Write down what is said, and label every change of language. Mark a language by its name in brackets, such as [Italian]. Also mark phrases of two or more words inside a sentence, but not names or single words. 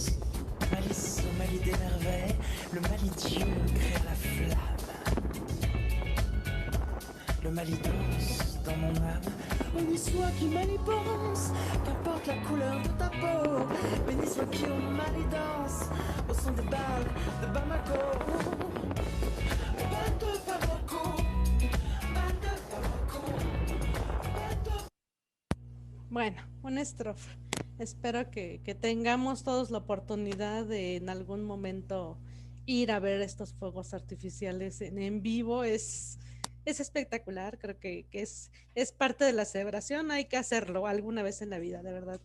[French] Malice au mal idée merveille, le mal idiot crée la flamme. Le mal y danse dans mon âme. Béni soit qui mal y pense, qu'importe la couleur de ta peau. Béni soit qui au mal y danse, au son des balles de Bamako. Bal de Bamako, bal de Bamako, bal de... [Spanish] Bueno, una estrofa. Espero que tengamos todos la oportunidad de en algún momento ir a ver estos fuegos artificiales en vivo. Es espectacular, creo que es parte de la celebración, hay que hacerlo alguna vez en la vida, de verdad.